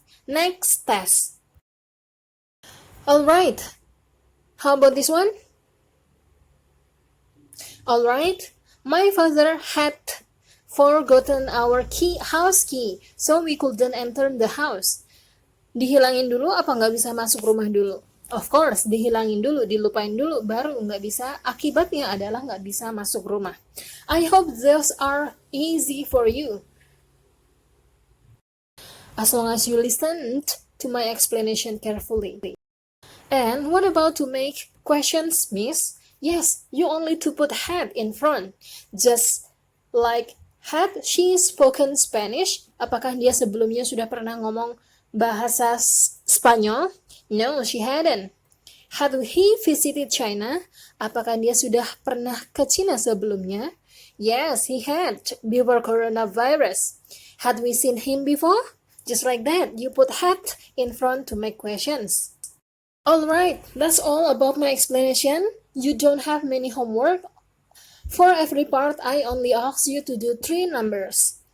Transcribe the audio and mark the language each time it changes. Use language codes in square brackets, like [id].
[en] Next test. Alright, how about this one? Alright, my father had forgotten our house key, so we couldn't enter the house. [id] Dihilangin dulu apa nggak bisa masuk rumah dulu? [en] Of course, [id] dihilangin dulu, dilupain dulu, baru nggak bisa, akibatnya adalah nggak bisa masuk rumah. [en] I hope those are easy for you. As long as you listened to my explanation carefully. And what about to make questions, miss? Yes, you only to put had in front. Just like, had she spoken Spanish? [id] Apakah dia sebelumnya sudah pernah ngomong bahasa Spanyol? [en] No, she hadn't. Had he visited China? [id] Apakah dia sudah pernah ke China sebelumnya? [en] Yes, he had, before coronavirus. Had we seen him before? Just like that, you put had in front to make questions. Alright, that's all about my explanation. You don't have many homework. For every part, I only ask you to do 3 numbers.